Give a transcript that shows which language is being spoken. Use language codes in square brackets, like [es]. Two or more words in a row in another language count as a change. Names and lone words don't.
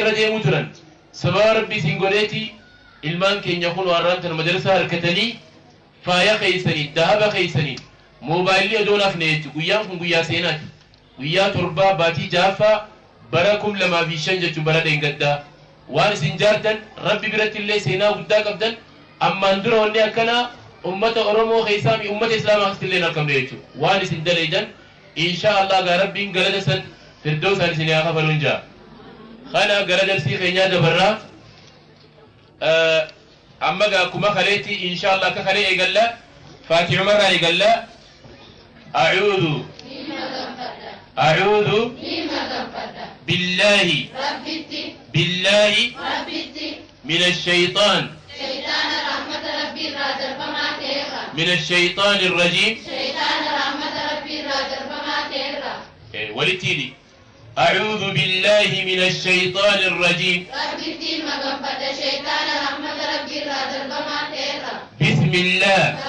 [om] irra deemuu turan sababa rabbi isin godheeti ilmaan keenya kun warraan tan madrasaa harkatanii faaya keessanii dahaba keessanii moobaayilii odoon hafne jechuudha guyyaan kun guyyaa seenaati guyyaa torbaa baatii jaaffaa bara 2005 jechuun bara dheengaddaa waan isin jaartan rabbi biratti illee seenaa guddaa qabdan ammaan dura wanni akkanaa ummata oromoo keessaa mi ummata islaamaa keessatti illee argamne jechuudha waan isin dalaydan [ar] إن شاء الله [om] gaa rabbiin galata san firdawsaan isin haa kafaluun jaa kana gara darsii keenyaa dabarraa amma gaa akkuma kaleetti [ar] إن شاء الله [om] akka kalee eegalla faatiha marraa eegalla [ar] أعوذ بالله من الشيطان من الشيطان الرجيم ولتيلي أعوذ بالله من الشيطان الرجيم بسم الله